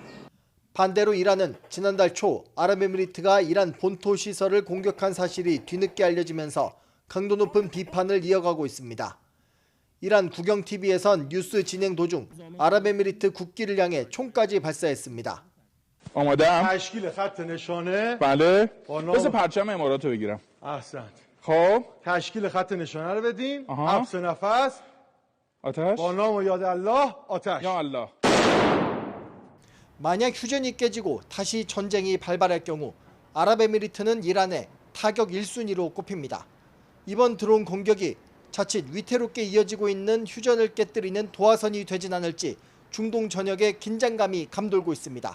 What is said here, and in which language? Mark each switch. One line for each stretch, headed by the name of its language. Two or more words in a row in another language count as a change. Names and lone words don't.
Korean: 반대로 이란은 지난달 초 아랍에미리트가 이란 본토 시설을 공격한 사실이 뒤늦게 알려지면서 강도 높은 비판을 이어가고 있습니다. 이란 국영TV에선 뉴스 진행 도중 아랍에미리트 국기를 향해 총까지 발사했습니다.
Persian: آماده‌ام. تشکیل خط نشانه. بله. با نام- بذار پرچم امارات رو بگیرم. احسنت. خب. تشکیل خط نشانه رو بدیم. آها. حبس نفس. آتش. با نام و یاد الله آتش. یا الله.
Korean: 만약 휴전이 깨지고 다시 전쟁이 발발할 경우 아랍에미리트는 이란의 타격 1순위로 꼽힙니다. 이번 드론 공격이 자칫 위태롭게 이어지고 있는 휴전을 깨뜨리는 도화선이 되진 않을지 중동 전역에 긴장감이 감돌고 있습니다.